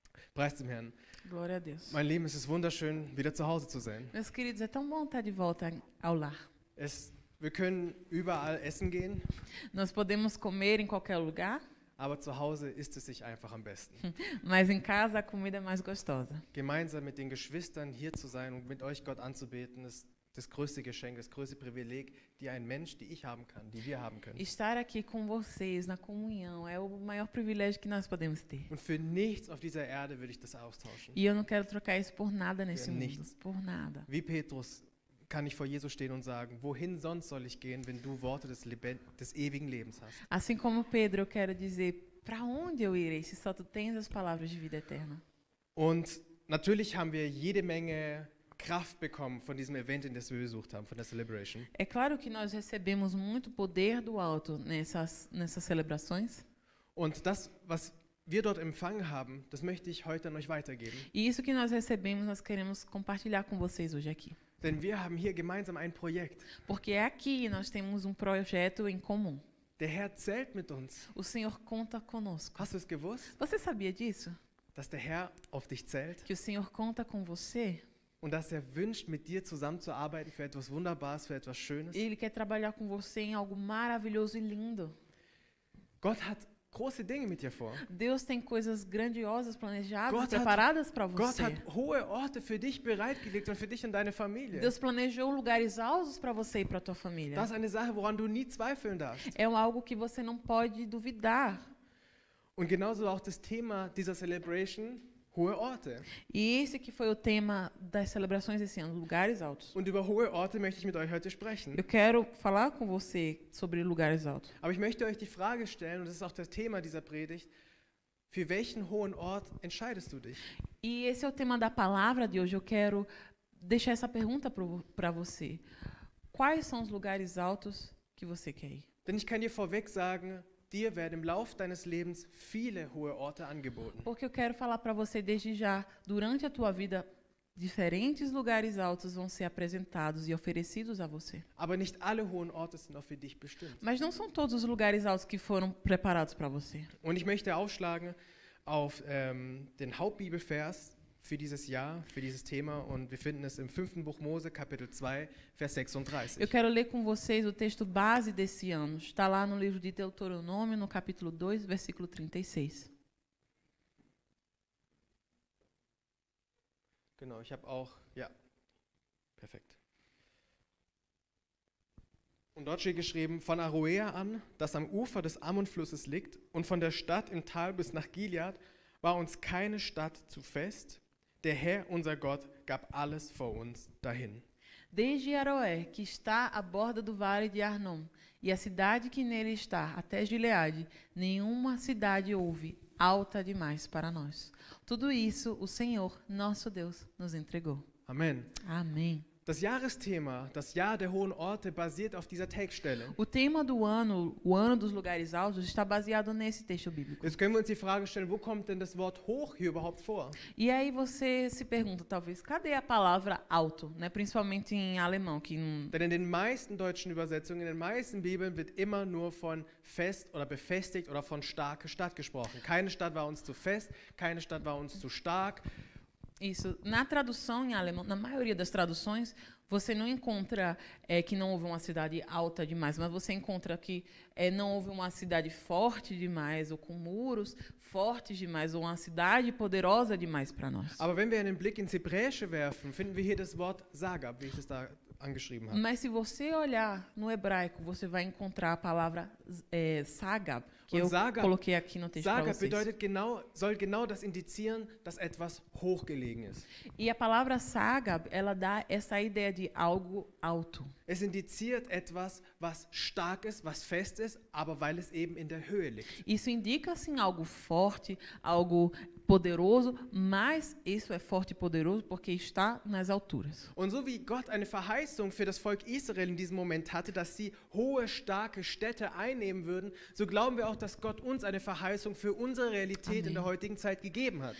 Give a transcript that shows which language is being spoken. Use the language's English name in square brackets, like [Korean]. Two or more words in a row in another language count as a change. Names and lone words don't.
[German] Preis dem Herrn. [Portuguese] Glória a Deus. [German] Mein Lieben, es ist wunderschön, wieder zu Hause zu sein. [Portuguese] Meus queridos, é tão bom estar de volta ao lar. [German] Wir können überall essen gehen, [Portuguese] Nós podemos comer em qualquer lugar, [German] aber zu Hause isst es sich einfach am besten. [Portuguese] mas em casa a comida é mais gostosa. [German] Gemeinsam mit den Geschwistern hier zu sein und mit euch Gott anzubeten, ist das größte Geschenk, das größte Privileg, die ein Mensch, die ich haben kann, die wir haben können. [Portuguese] Estar aqui com vocês na comunhão é o maior privilégio que nós podemos ter. [German] Und für nichts auf dieser Erde würde ich das austauschen. [Portuguese] E eu não quero trocar isso por nada nesse [German] Für [Portuguese] mundo. [German] nichts. [Portuguese] Por nada. [German] Wie Petrus kann ich vor Jesus stehen und sagen, wohin sonst soll ich gehen, wenn du Worte des ewigen Lebens hast? [Portuguese] Assim como Pedro, eu quero dizer, para onde eu irei se só tu tens as palavras de vida eterna? [German] Und natürlich haben wir jede Menge Kraft bekommen von diesem Event, in das wir besucht haben, von der Celebration. [Portuguese] É claro que nós recebemos muito poder do alto nessas celebrações. [German] Und das, was wir dort empfangen haben, das möchte ich heute an euch weitergeben. [Portuguese] E isso que nós recebemos, nós queremos compartilhar com vocês hoje aqui. [German] Denn wir haben hier gemeinsam ein Projekt. [Portuguese] Porque aqui nós temos um projeto em comum. [German] Der Herr zählt mit uns. [Portuguese] O Senhor conta conosco. [German] Hast du es gewusst, [Portuguese] Você sabia disso? [German] dass der Herr auf dich zählt [Portuguese] Que o Senhor conta com você? [German] und dass er wünscht, mit dir zusammenzuarbeiten für etwas Wunderbares, für etwas Schönes? [Portuguese] Ele quer trabalhar com você em algo maravilhoso e lindo. [German] Gott hat große Dinge mit dir vor. [Portuguese] Deus tem coisas grandiosas planejadas, [German] Gott [Portuguese] preparadas para [German] Gott [Portuguese] você. [German] hat hohe Orte für dich bereitgelegt und für dich und deine Familie. [Portuguese] Deus planejou lugares altos para você e para tua família. [German] Das ist eine Sache, woran du nie zweifeln darfst. [Portuguese] É algo que você não pode duvidar. [German] Und genauso auch das Thema dieser Celebration, hohe Orte. [Portuguese] E esse que foi o tema das celebrações esse ano, lugares altos. [German] Und über hohe Orte möchte ich mit euch heute sprechen. [Portuguese] Eu quero falar com você sobre lugares altos. [German] Aber ich möchte euch die Frage stellen, und das ist auch das Thema dieser Predigt, für welchen hohen Ort entscheidest du dich? [Portuguese] E esse é o tema da palavra de hoje. Eu quero deixar essa pergunta para você. Quais são os lugares altos que você quer ir? [German] Denn ich kann dir vorweg sagen, dir werden im Lauf deines Lebens viele hohe Orte angeboten. [Portuguese] Porque eu quero falar para você desde já, durante a tua vida, diferentes lugares altos vão ser apresentados e oferecidos a você. [German] Aber nicht alle hohen Orte sind auch für dich bestimmt. [Portuguese] Mas não são todos os lugares altos que foram preparados para você. [German] Und ich möchte aufschlagen auf den Hauptbibelvers für dieses Jahr, für dieses Thema. Und wir finden es im 5. Buch Mose, Kapitel 2, Vers 36. [Portuguese] Eu quero ler com vocês o texto base desse ano. Está lá no livro de Deuteronômio, no capítulo 2, versículo 36. [German] Genau, ich habe auch, ja, perfekt. Und dort steht geschrieben, von Aroea an, das am Ufer des Ammon-Flusses liegt, und von der Stadt im Tal bis nach Gilead, war uns keine Stadt zu fest. Der Herr, unser Gott, gab alles vor uns dahin. [Portuguese] Desde Aroé, que está à borda do vale de Arnon, e a cidade que nele está, até Gileade, nenhuma cidade houve alta demais para nós. Tudo isso o Senhor, nosso Deus, nos entregou. [German] Amen. [Portuguese] Amém. [German] Das Jahresthema, das Jahr der hohen Orte, basiert auf dieser Textstelle. [Portuguese] O tema do ano, o ano dos lugares altos, está baseado nesse texto bíblico. [German] Jetzt können wir uns die Frage stellen, wo kommt denn das Wort hoch hier überhaupt vor? [Portuguese] E aí você se pergunta, talvez, cadê a palavra alto, né? Principalmente em alemão, que não... [German] Denn in den meisten deutschen Übersetzungen, in den meisten Bibeln wird immer nur von fest oder befestigt oder von starke Stadt gesprochen. Keine Stadt war uns zu fest, keine Stadt war uns zu stark. [Portuguese] Isso, na tradução em alemão, na maioria das traduções, você não encontra que não houve uma cidade alta demais, mas você encontra que não houve uma cidade forte demais, ou com muros fortes demais, ou uma cidade poderosa demais para nós. [German] Aber wenn wir einen Blick ins Hebräische werfen, finden wir hier das Wort Sagab, wie ich es da angeschrieben habe. [Portuguese] Mas se você olhar no hebraico, você vai encontrar a palavra Sagab, que eu coloquei aqui no texto para [German] Sagab [Portuguese] vocês. [German] bedeutet soll genau das indizieren, dass etwas hochgelegen ist. [Portuguese] E a palavra Sagab, ela dá essa ideia de algo alto. [German] Es indiziert etwas, was stark ist, was fest ist, aber weil es eben in der Höhe liegt. [Portuguese] Isso indica, assim, algo forte, algo poderoso, mas isso é forte e poderoso porque está nas alturas. [German] Und so wie Gott eine Verheißung für das Volk Israel in diesem Moment hatte, dass sie hohe, starke Städte einnehmen würden, so glauben wir auch, dass Gott uns eine Verheißung für unsere Realität in der heutigen Zeit gegeben hat.